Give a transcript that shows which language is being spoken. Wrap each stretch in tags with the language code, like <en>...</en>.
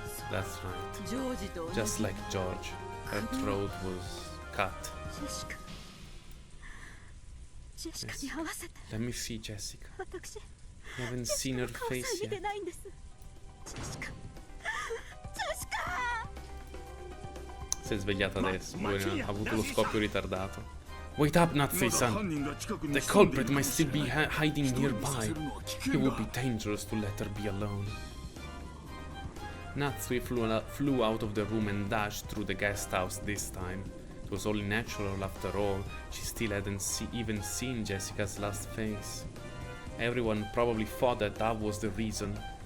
<en>That's right. Just like George, her throat was cut. Yes. Let me see Jessica. I haven't seen her face yet.</en> <it>Si è svegliata adesso, poi ha avuto lo scoppio ritardato.</it> <en>Wait up, Natsuhi-san! The culprit might still be hiding nearby. It would be dangerous to let her be alone. Natsuhi flew out of the room and dashed through the guest house this time. It was only natural after all, she still hadn't even seen Jessica's last face. Everyone probably thought that was the reason.</en>